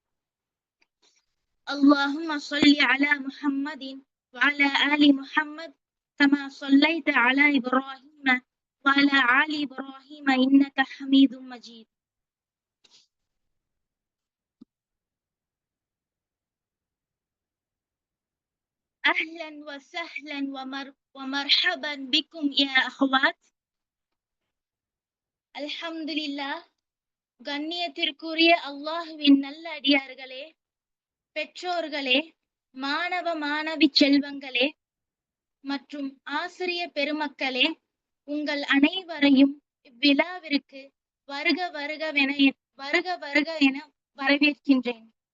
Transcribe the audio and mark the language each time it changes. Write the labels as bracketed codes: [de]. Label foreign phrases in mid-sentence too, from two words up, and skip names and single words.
[ar] اللهم صل على محمد وعلى آل محمد كما صليت على إبراهيم وعلى آل إبراهيم إنك حميد مجيد. أهلا وسهلا ومرحبا بكم يا أخوات. அல்ஹம்துலில்லாஹ். [ta] கண்ணியத்திற்குரிய அல்லாஹ்வின் நல்லடியார்களே, பெற்றோர்களே, மாணவ மாணவி செல்வங்களே மற்றும் ஆசிரிய பெருமக்களே, உங்கள் அனைவரையும் இவ்விழாவிற்கு வருக வருக என வரவேற்கின்றேன்.